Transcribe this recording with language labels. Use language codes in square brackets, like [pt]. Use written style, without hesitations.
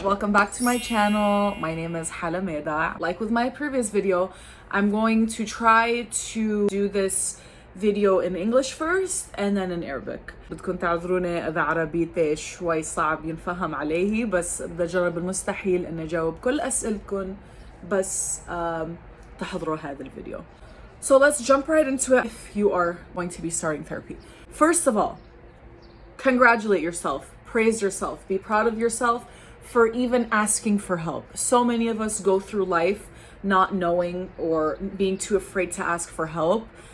[en] Welcome back to my channel. My name is Halameda. Like with my previous video, I'm going to try to do this video in English first and then in Arabic. [ar] بدكم تعذروني إذا عربيتي شوي صعب ينفهم عليه، بس بدي أجرب المستحيل إني أجاوب كل أسئلتكم بس تحضروا هذا الفيديو. [en] So let's jump right into it if you are going to be starting therapy. First of all, congratulate yourself, praise yourself, be proud of yourself for even asking for help. So many of us go through life not knowing or being too afraid to ask for help.